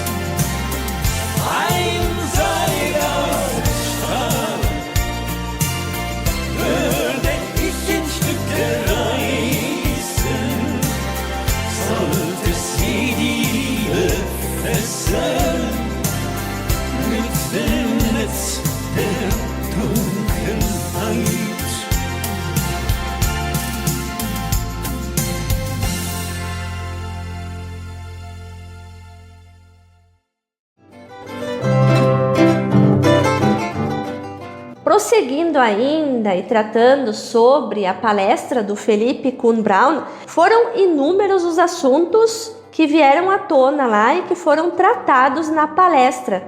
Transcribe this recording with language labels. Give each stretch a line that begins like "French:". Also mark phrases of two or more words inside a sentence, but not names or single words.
German: ein Seil aus Stahl, würde ich in Stücke reißen, sollte sie die Liebe fesseln mit dem Netz der Dunkelheit.
Portuguese: Prosseguindo ainda e tratando sobre a palestra do Felipe Kuhn Braun, foram inúmeros os assuntos que vieram à tona lá e que foram tratados na palestra.